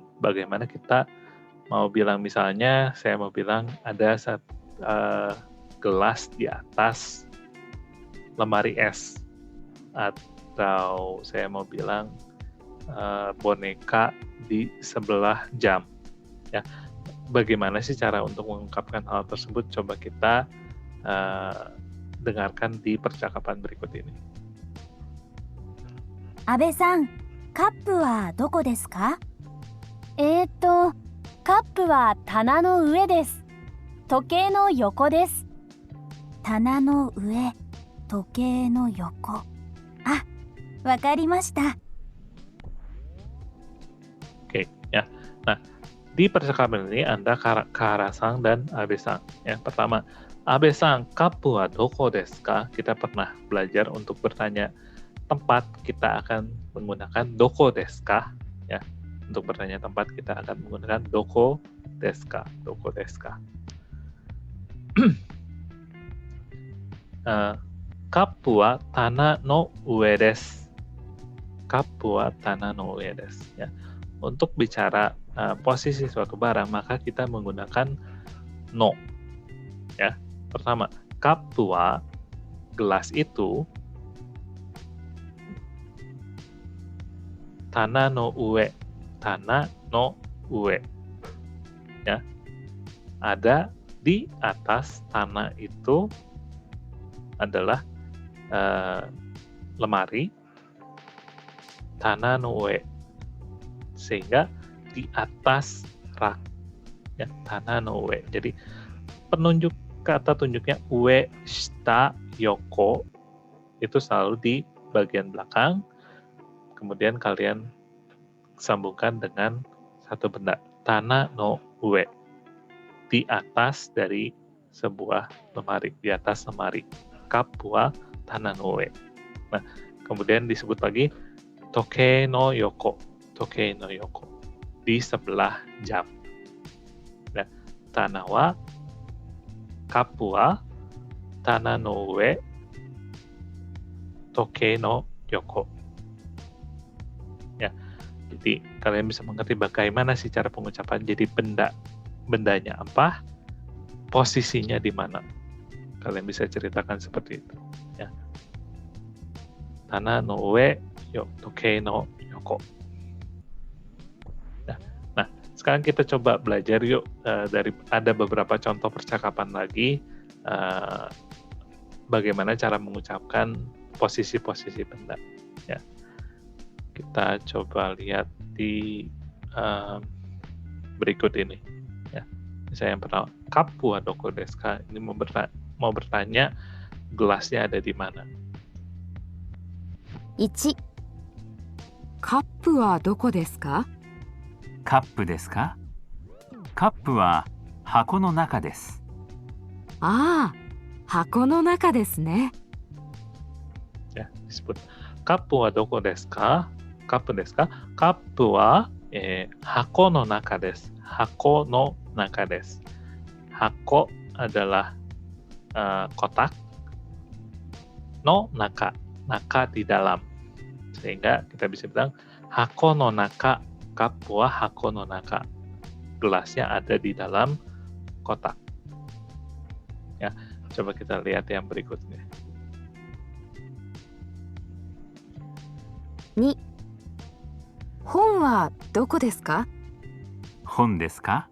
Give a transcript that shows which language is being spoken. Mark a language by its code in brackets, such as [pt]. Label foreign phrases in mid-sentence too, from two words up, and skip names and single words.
[id] Bagaimana kita mau bilang, misalnya saya mau bilang ada gelas di atas lemari es, atau saya mau bilang boneka di sebelah jam. Ya, bagaimana sih cara untuk mengungkapkan hal tersebut? Coba kita dengarkan di percakapan berikut ini. [ja] 安倍さん、カップはどこですか？カップは棚の上です。時計の横です。棚の上、時計の横。あ、わかりました。 [id] Oke, ya. Nah, di percakapan ini ada Kara-sang dan Abe-sang. Yang pertama, Abe-sang, [ja] カップはどこですか? [id] Kita pernah belajar untuk bertanya tempat, kita akan menggunakan [ja] どこですか? [id] Ya, untuk bertanya tempat kita akan menggunakan [ja] どこですか? どこですか? カップは棚の上です. カップは棚の上です. [id] Ya. Untuk bicara posisi suatu barang, maka kita menggunakan no. Ya, pertama, [ja] カップは, [id] gelas itu, [ja] 棚の上、棚の上, [id] ya, ada di atas tanah itu adalah lemari, [ja] 棚の上, [id] sehingga di atas rak, ya, [ja] 棚の上. [id] Jadi penunjuk kata tunjuknya ue, shita, yoko itu selalu di bagian belakang. Kemudian kalian sambungkan dengan satu benda, [ja] 棚の上, [id] di atas dari sebuah lemari, di atas lemari. [ja] カップは棚の上. [id] Nah, kemudian disebut lagi [ja] 時計の横、時計の横, [id] di sebelah jam. Nah, [ja] 棚は、カップは, 棚の上、時計の横. [id] Ya, jadi kalian bisa mengerti bagaimana sih cara pengucapan. Jadi bendanya apa, posisinya di mana. Kalian bisa ceritakan seperti itu. Ya. [ja] 棚の上、時計の横. [id] Nah, sekarang kita coba belajar yuk, dari ada beberapa contoh percakapan lagi, bagaimana cara mengucapkan posisi-posisi benda. Ya. Kita coba lihat di berikut ini. Ya. Misalnya yang pertama, [ja] カップはどこですか? [id] Ini mau bertanya gelasnya ada di mana. [ja] 1、カップはどこですか？カップですか？カップは箱の中です。ああ、箱の中ですね。 [id] Ya, disebut [ja] カップはどこですか? カップですか? カップは箱の中です. 箱の中です. Hako [id] adalah kotak, [ja] の中、中 [id] di dalam. Sehingga kita bisa bilang [ja] 箱の中、カップは箱の中. [id] Gelasnya ada di dalam kotak. Ya, coba kita lihat yang berikutnya. [ja] 2、本はどこですか？本ですか？